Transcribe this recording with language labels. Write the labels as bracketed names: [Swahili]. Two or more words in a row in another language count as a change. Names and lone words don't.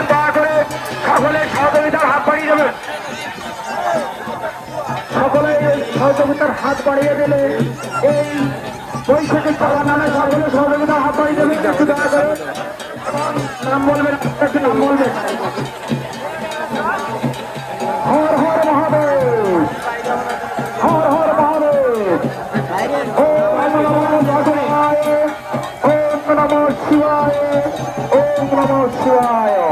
[Bangla] দয়া করে সকলের সহযোগিতার হাত বাড়িয়ে দেবেন। সকলে সহযোগিতার হাত বাড়িয়ে দিলে এই বৈশাখী সভা নামে সকলে সহযোগিতার হাত বাড়িয়ে দেবেন। একটু দয়া করে নাম বলবেন, একটু নাম বলবেন। হর হর মহাদেব, হর হর মহাদেব, [Sanskrit] ওম নমঃ শিবায়, ওম নমঃ শিবায়, ওম নমঃ শিবায়।